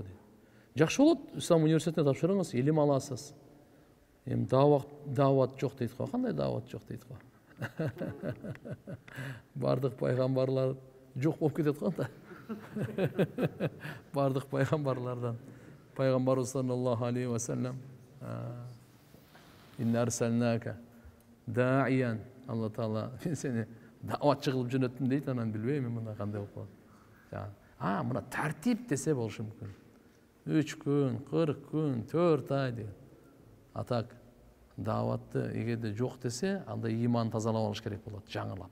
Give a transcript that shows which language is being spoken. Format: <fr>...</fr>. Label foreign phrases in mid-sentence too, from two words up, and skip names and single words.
<ky>Жакшы болот, Ислам университетине тапшырыңыз, илим аласыз. Эми дават жок дейт го. Кандай дават жок дейт го? Бардык пайгамбарлар жок болуп кетет го да. Бардык пайгамбарлардан.</ky> <ar>Пайгамбарыбыз صلى الله عليه وسلم إنا أرسلناك داعيا.</ar> <ky>Алла Таала мен сени даватчы кылып жөнөттүм дейт, анан билбейм мында кандай болуп калат. Мына тартип десе болушу мүмкүн. 3 күн, 40 күн, 4 ай деген. А так даватты эгерде жок десе, анда иман тазалап алыш керек болот, жаңылап.</ky>